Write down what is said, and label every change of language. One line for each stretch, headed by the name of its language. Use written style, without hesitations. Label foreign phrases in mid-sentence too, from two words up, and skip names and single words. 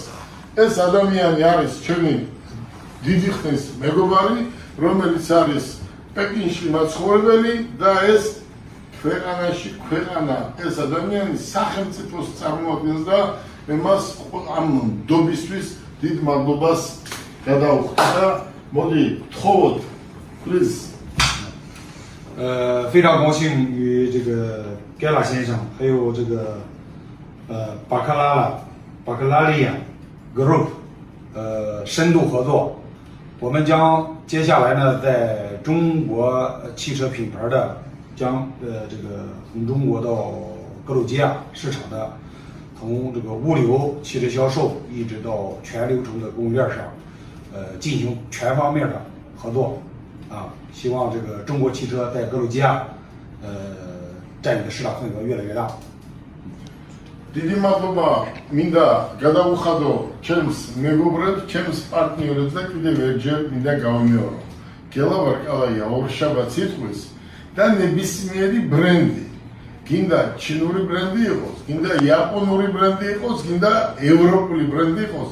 Georgian: ეს ადამიანი არის ჩემი დიდი ხნის მეგობარი, რომელიც არის პეკინში მაცხოვრებელი და ეს ქვეყანაში ქვეყანა ეს ადამიანი სახელმწიფოს წარმოადგენს და მე მას ამ ნდობისთვის დიდ მადლობას გადავხდი და მოდი გთხოვოთ please
Chinese: 非常高兴与这个盖拉先生还有这个巴克拉利亚 Group 深度合作，我们将接下来呢在中国汽车品牌的将这个从中国到格鲁吉亚市场的从这个物流、汽车销售一直到全流程的供应链上进行全方面的合作啊，希望这个中国汽车在格鲁吉亚占有的市场份额越来越大。
Georgian: დიდი მადლობა მინდა გადავუხადო ჩემს მეგობრებს, ჩემს პარტნიორებს და კიდევ ერთხელ მინდა გავიმეორო. გელა ვარკალაია ორშაბათს იტყვის და ნებისმიერი ბრენდი. გინდა ჩინური ბრენდი იყოს, გინდა იაპონური ბრენდი იყოს, გინდა ევროპული ბრენდი იყოს.